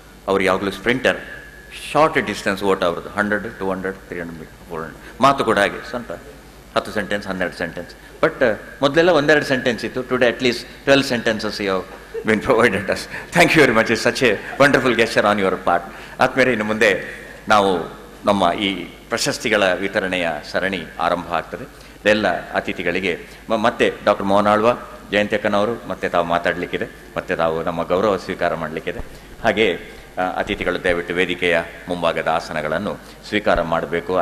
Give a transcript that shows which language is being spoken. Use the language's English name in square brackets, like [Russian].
[Kannada] ಅವ್ರು ಯಾವಾಗಲೂ sprinter, short distance ಓಟ ಅವ್ರದ್ದು 100, 200, 300, 400. ಮಾತು ಕೂಡ ಹಾಗೆ ಸ್ವಲ್ಪ 10 ಸೆಂಟೆನ್ಸ್ 12 ಸೆಂಟೆನ್ಸ್. ಬಟ್ ಮೊದಲೆಲ್ಲ 1-2 ಸೆಂಟೆನ್ಸ್ ಇತ್ತು. [English] Today at least 12 sentences you have been provided us. Thank you very much. It's such a wonderful gesture on your part. [Kannada] ಆದ್ಮೇಲೆ ಇನ್ನು ಮುಂದೆ ನಾವು ನಮ್ಮ ಈ ಪ್ರಶಸ್ತಿಗಳ ವಿತರಣೆಯ ಸರಣಿ ಆರಂಭ ಆಗ್ತದೆ. ಎಲ್ಲ ಅತಿಥಿಗಳಿಗೆ ಮತ್ತೆ ಡಾಕ್ಟರ್ ಮೋಹನ್ ಆಳ್ವ, ಜಯಂತಿ ಅಕ್ಕನವರು ಮತ್ತೆ ತಾವು ಮಾತಾಡಲಿಕ್ಕಿದೆ, ಮತ್ತೆ ತಾವು ನಮ್ಮ ಗೌರವ ಸ್ವೀಕಾರ ಮಾಡಲಿಕ್ಕಿದೆ. ಹಾಗೆ ಅತಿಥಿಗಳು ದಯವಿಟ್ಟು ವೇದಿಕೆಯ ಮುಂಭಾಗದ ಆಸನಗಳನ್ನು ಸ್ವೀಕಾರ ಮಾಡಬೇಕು.